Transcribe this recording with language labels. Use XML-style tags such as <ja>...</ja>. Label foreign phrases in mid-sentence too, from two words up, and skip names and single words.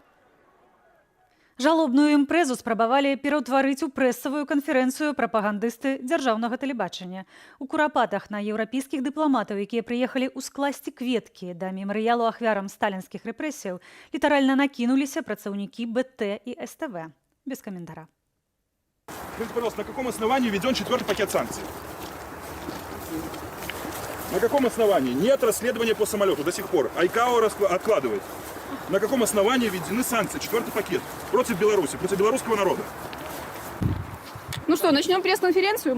<be>Жалобную імпрэзу спрабавалі пераўтварыць у прэсавую канферэнцыю прапагандысты дзяржаўнага тэлебачання. У Курапатах на еўрапейскіх дыпламатаў, якія прыехалі ў скласці кветкі да мемарыялу ахвярам сталінскіх рэпрэсіяў, літаральна накінуліся працаўнікі БТ і СТВ. Без каментара.</be> <ru>Скажите, пожалуйста, на каком основании введен 4-й пакет санкций? На каком основании? Нет расследования по самолету до сих пор. АйКАО откладывает. На каком основании введены санкции, 4-й пакет, против Беларуси, против белорусского народа? Ну что, начнем пресс-конференцию?</ru>